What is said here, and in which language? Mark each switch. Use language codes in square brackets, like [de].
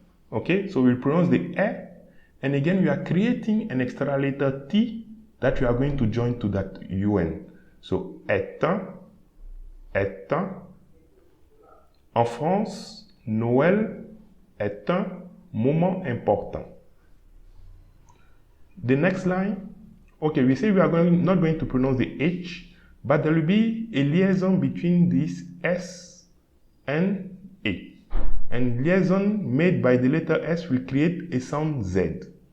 [en] Okay, so we'll pronounce the e, and again we are creating an extra letter T that we are going to join to that un. So [fr] est un. En France, Noël est un moment important. [en] The next line, okay, we say we are not going to pronounce the H, but there will be a liaison between this S and A. And liaison made by the letter S will create a sound Z.